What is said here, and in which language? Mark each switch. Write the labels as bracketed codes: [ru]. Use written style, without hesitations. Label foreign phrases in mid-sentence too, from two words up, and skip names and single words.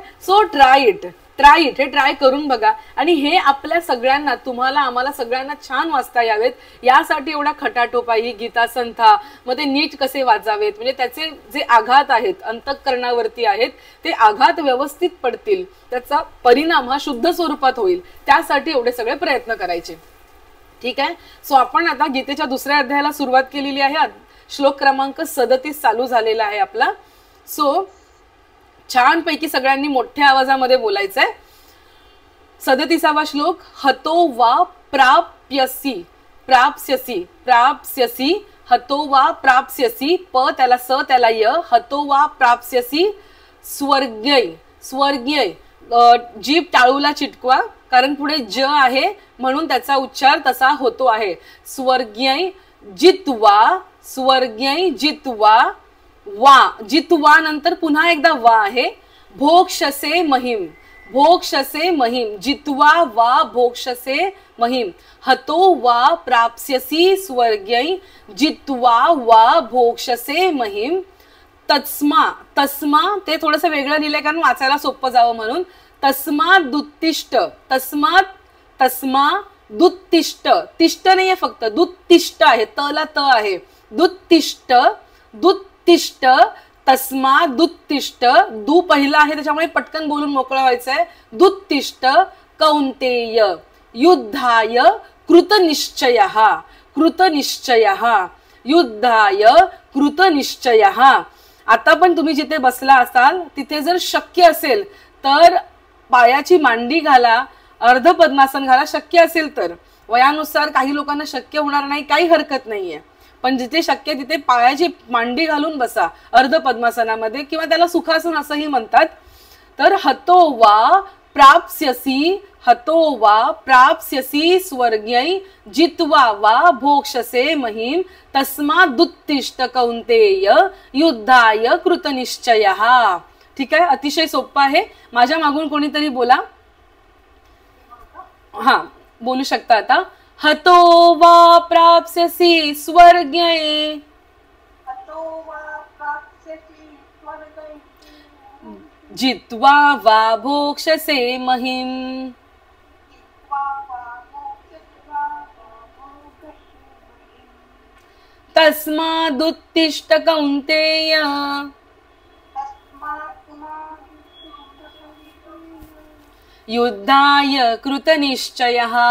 [en] so try it, [mr] हे ट्राय करून बघा. आणि हे आपल्या सगळ्यांना, तुम्हाला आम्हाला सगळ्यांना छान वाचता यावेत यासाठी एवढा खटाटोपाई, गीता संथा मध्ये नीट कसे वाचावेत, म्हणजे त्याचे जे आघात आहेत अंतःकरणावरती आहेत ते आघात व्यवस्थित पडतील, त्याचा परिणाम हा शुद्ध स्वरूपात होईल, त्यासाठी एवढे सगळे प्रयत्न करायचे. ठीक आहे. सो आपण आता गीतेच्या दुसऱ्या अध्यायाला सुरुवात केलेली आहे. श्लोक क्रमांक 37 चालू झालेला आहे आपला. सो छानपैकी सगळ्यांनी मोठ्या आवाजामध्ये बोलायचंय. 37वा श्लोक. [sa] हतो वा प्राप्स्यसि, हतो वा प्राप्स्यसि, [mr] प त्याला स त्याला य, [sa] हतो वा प्राप्स्यसि स्वर्ग्यै. [mr] जीभ टाळूला चिटकवा, कारण पुढे ज आहे म्हणून त्याचा उच्चार तसा होतो आहे. [sa] स्वर्ग्यै जित्वा, [mr] वा जित्वा नंतर पुन्हा एकदा वा आहे. [sa] भोक्षसे महिम, जित्वा वा भोक्षसे महिम, हतो वा प्राप्स्यसि स्वर्ग्यै जित्वा वा भोक्षसे महिम. [mr] तस्मा ते थोडंसं वेगळं लिहिलंय कारण वाचायला सोपं जावं म्हणून. [sa] तस्मादुत्तिष्ठ, दुत्तिष्ठ, [mr] तिष्ठ नाहीये फक्त, दुत्तिष्ठ आहे, तला त आहे. [sa] दुत्तिष्ठ, तस्मादुत्तिष्ठ, [mr] दु पहिला आहे त्याच्यामुळे पटकन बोलून मोकळं व्हायचंय. [sa] दुत्तिष्ठ कौंतेय युद्धाय कृतनिश्चयः, युद्धाय कृतनिश्चयः. [mr] आता पण तुम्ही जिथे बसला असाल तिथे जर शक्य असेल तर पायाची मांडी घाला, अर्ध पद्मासन घाला, शक्य असेल तर. वयानुसार काही लोकांना शक्य होणार नाही, काही हरकत नाहीये, पण जिथे शक्य तिथे पायाची मांडी घालून बसा अर्ध पद्मासनामध्ये, किंवा त्याला सुखासन असंही म्हणतात. [sa] तर हतो वा प्राप्स्यसि स्वर्ग्यै जित्वा वा भोक्षसे महिम, तस्मादुत्तिष्ठ कौंतेय युद्धाय कृतनिश्चयः. [mr] ठीक आहे. अतिशय सोपं आहे. माझ्या मागून कोणीतरी बोला. हा, बोलू शकता आता. [sa] हतो वा प्राप्स्यसि स्वर्ग्यै जित्वा वा भोक्षसे महिम. तस्मादुत्तिष्ठ कौंतेय युद्धाय कृतनिश्चयः.